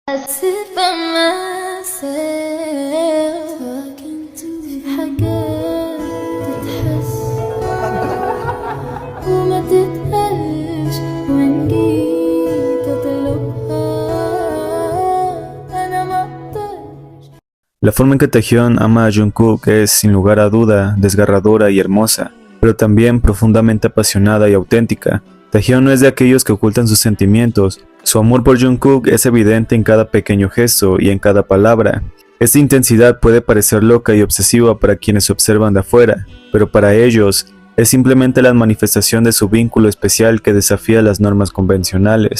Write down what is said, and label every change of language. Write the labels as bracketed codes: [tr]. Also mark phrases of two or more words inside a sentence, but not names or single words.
[en] sit by myself talking to [ar] في حاجات تتحس وما تتقالش وإن جيت أطلبها أنا ما أقدرش. [es] La forma en que Taehyun ama a Jungkook es, sin lugar a duda, desgarradora y hermosa, pero también profundamente apasionada y auténtica. Taehyun no es de aquellos que ocultan sus sentimientos. Su amor por Jungkook es evidente en cada pequeño gesto y en cada palabra. Esta intensidad puede parecer loca y obsesiva para quienes observan de afuera, pero para ellos es simplemente la manifestación de su vínculo especial que desafía las normas convencionales.